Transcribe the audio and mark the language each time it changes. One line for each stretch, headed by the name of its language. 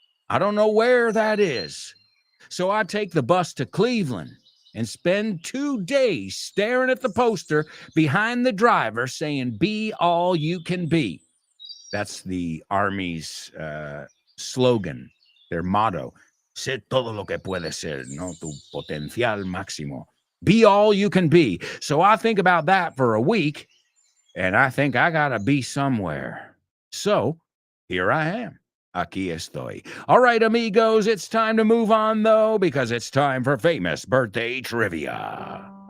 English: I don't know where that is. So I take the bus to Cleveland and spend 2 days staring at the poster behind the driver saying, be all you can be. That's the Army's slogan, their motto.
Spanish: Sé todo lo que puedes ser, no tu potencial máximo.
English: Be all you can be. So I think about that for a week, and I think I gotta be somewhere. So here I am.
Spanish: Aquí estoy.
English: All right, amigos, it's time to move on, though, because it's time for famous birthday trivia.